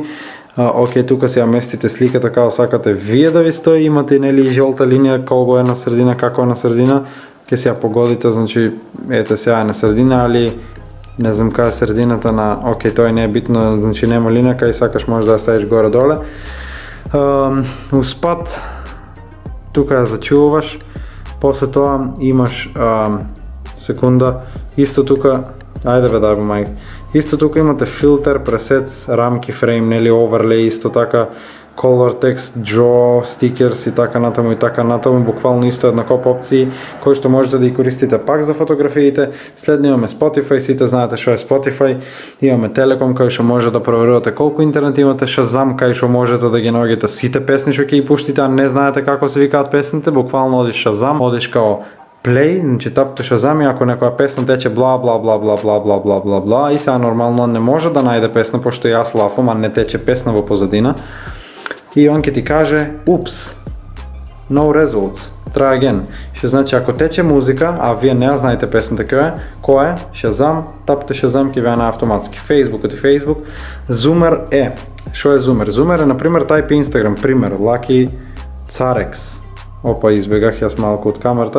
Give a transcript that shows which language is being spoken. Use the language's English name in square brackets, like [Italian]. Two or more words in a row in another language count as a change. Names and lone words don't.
[Macedonian] Окей, тука си ја местите сликата како сакате вие да ви стои, имате нели жолта линија колко е на средина, како е на средина, ќе си ја погодите, значи ете сега е на средина, али не знам кај е средината на, окей, тој не е битно, значи нема линија, кај сакаш можеш да ја ставиш горе-доле. Успад, тука ја зачуваш, после тоа имаш секунда, исто тука, ајде бе дај бе мајк, исто тука имате филтер, пресетс, рамки, фрейм, нели оверлей, исто така [English] color text, draw, stickers [Macedonian] и така натаму, буквално исто една коп опции кои што можете да ги користите пак за фотографиите. Следно имаме Spotify, сите знаете што е Spotify, имаме Telecom кај што може да проверувате колку интернет имате, Shazam кај што можете да ги наоѓате сите песни што ќе ги пуштите, а не знаете како се викаат песните, буквално одиш Shazam, одиш као play, значи тапте Shazam и ако некоја песна тече бла бла бла бла бла бла бла бла бла и сега нормално не може да најде песна пошто јас лафам, а не тече песна во позадина. И он ќе ти каже, упс, [English] no results, try again. [Macedonian] Што значи ако тече музика, а вие не ја знаете песната која е, Shazam, тапте Shazam ќе ви на автоматски. Facebook и Facebook. Zoomer е, што е Zoomer? Zoomer е, например, тајп Instagram, пример, Lucky Carex. Опа, избегах јас малку од камерата.